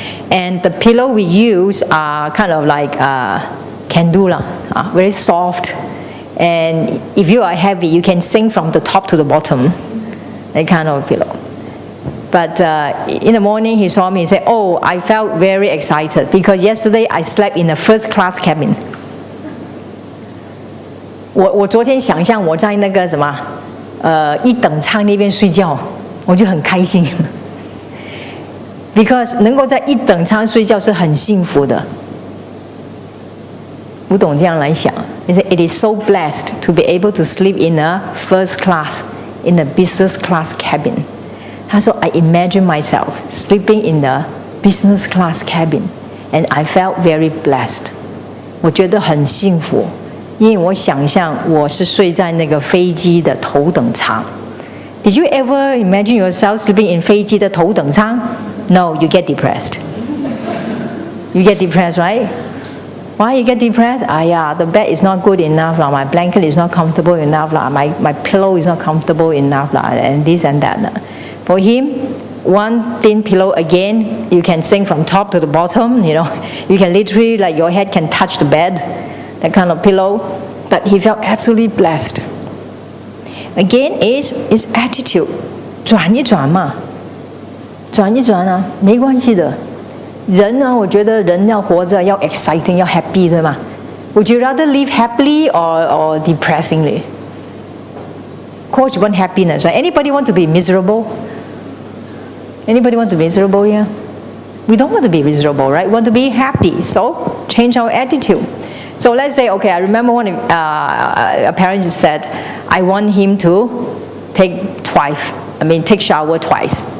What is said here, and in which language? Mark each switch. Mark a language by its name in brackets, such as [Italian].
[English] And the pillow we use are kind of like candula, very soft. And if you are heavy, you can sink from the top to the bottom, that kind of pillow. But in the morning, he saw me and said, oh, I felt very excited because yesterday I slept in a first-class cabin. [Chinese] 我昨天想象我在那个什么一等舱那边睡觉，我就很开心。 [English] Because [Chinese] 能够在一等舱睡觉是很幸福的。吴董这样来想 [English] ，he said it is so blessed to be able to sleep in a first class, in a business class cabin. [Chinese] 他说 [English] I imagine myself sleeping in the business class cabin, and I felt very blessed. [Chinese] 我觉得很幸福，因为我想象我是睡在那个飞机的头等舱。 [English] Did you ever imagine yourself sleeping in [Chinese] 飞机的头等舱? [English] No, you get depressed. You get depressed, right? Why you get depressed? The bed is not good enough, my blanket is not comfortable enough, my pillow is not comfortable enough, and this and that. For him, one thin pillow again, you can sink from top to the bottom, you can literally, like your head can touch the bed, that kind of pillow. But he felt absolutely blessed. Again, is attitude. [Chinese] 转一转嘛，转一转啊，没关系的。人呢，我觉得人要活着要 exciting， 要 happy， 对吗？ [English] Would you rather live happily or depressingly? Of course, you want happiness, right? Anybody want to be miserable? Anybody want to be miserable here? We don't want to be miserable, right? We want to be happy. So change our attitude. So let's say, okay, I remember one a parent said, I want him to take shower twice.